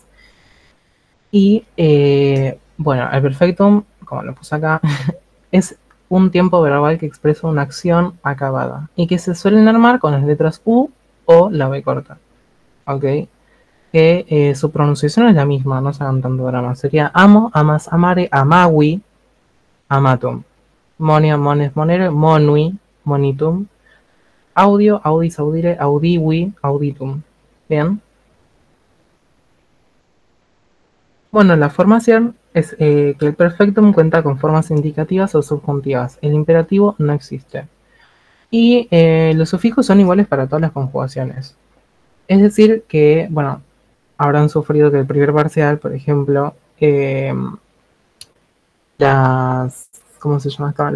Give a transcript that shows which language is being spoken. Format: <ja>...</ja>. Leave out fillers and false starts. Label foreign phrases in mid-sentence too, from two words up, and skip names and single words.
<es>Y bueno, el perfectum, como lo puse acá, es un tiempo verbal que expresa una acción acabada y que se suelen armar con las letras U o la B corta, ¿ok? Que su pronunciación es la misma, no se hagan tanto drama. Sería amo,</es> <la>amas, amare, amawi, amatum. Monia, mones, monere, monui, monitum. Audio, audis, audire, audiwi, auditum.</la> <es>Bien. Bueno, la formación es que el perfectum cuenta con formas indicativas o subjuntivas. El imperativo no existe. Y los sufijos son iguales para todas las conjugaciones. Es decir, que, bueno, habrán sufrido que el primer parcial, por ejemplo, las, ¿cómo se llama esto?</es>